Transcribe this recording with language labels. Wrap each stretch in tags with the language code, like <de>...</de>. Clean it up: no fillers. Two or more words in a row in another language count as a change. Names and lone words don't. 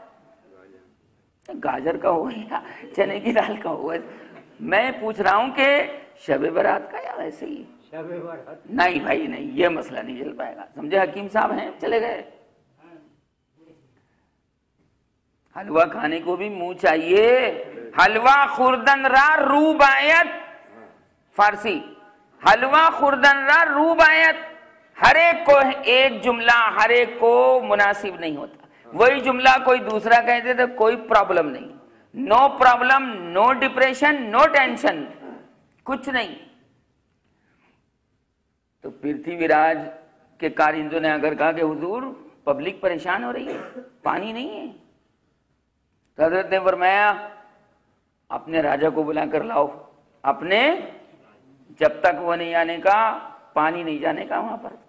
<ur>گاجر کا ہوا یا چنے کی دال کا ہوا؟ میں پوچھ رہا ہوں کہ شب برات کا یا ویسے ہی؟ نہیں بھائی نہیں، یہ مسئلہ نہیں چل پائے گا۔ سمجھے حکیم صاحب ہیں، چلے گئے۔ حلوہ کھانے کو بھی منہ چاہیے۔</ur> <fa>حلوہ خوردن را رو بایت، فارسی، حلوہ خوردن را رو بایت۔</fa> <ur>ہر ایک کو ایک جملہ ہر ایک کو مناسب نہیں ہوتا، وہی جملہ کوئی دوسرا کہتے تو کوئی پرابلم نہیں۔</ur> <en>no problem, no depression, no tension,</en> <ur>کچھ نہیں۔ تو پرتھوی راج کے کارندوں نے اگر کہا کہ حضور پبلک پریشان ہو رہی ہے، پانی نہیں ہے، تو حضرت نے فرمایا اپنے راجا کو بلا کر لاؤ، اپنے، جب تک وہ نہیں آنے کا پانی نہیں جانے کا وہاں پر۔</ur>